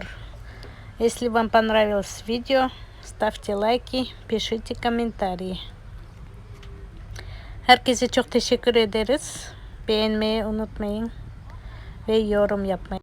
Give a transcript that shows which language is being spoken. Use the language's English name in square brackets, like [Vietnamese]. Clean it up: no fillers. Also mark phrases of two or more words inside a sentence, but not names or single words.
[Russian] Если вам понравилось видео, ставьте лайки, pişite комментарии. [Turkish] Herkese çok teşekkür ederiz. Beğenmeyi unutmayın ve yorum yapmayı.